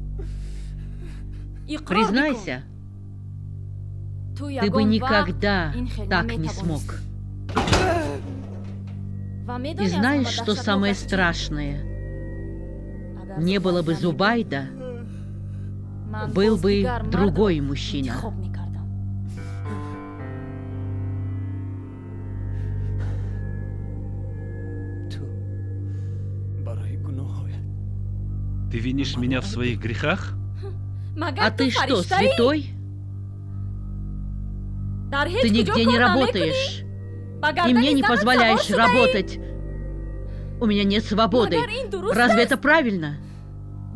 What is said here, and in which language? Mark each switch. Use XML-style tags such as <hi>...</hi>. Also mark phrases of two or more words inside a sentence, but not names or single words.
<ru>Признайся, ты бы никогда так не смог. И знаешь, что самое страшное? Не было бы Зубайда, был бы другой мужчина.</ru> <fa>تو برای گناهایت</fa> <ru>Ты винишь меня в своих грехах? А ты что, святой? Ты нигде не работаешь. И мне не позволяешь работать. У меня нет свободы. Разве это правильно?</ru>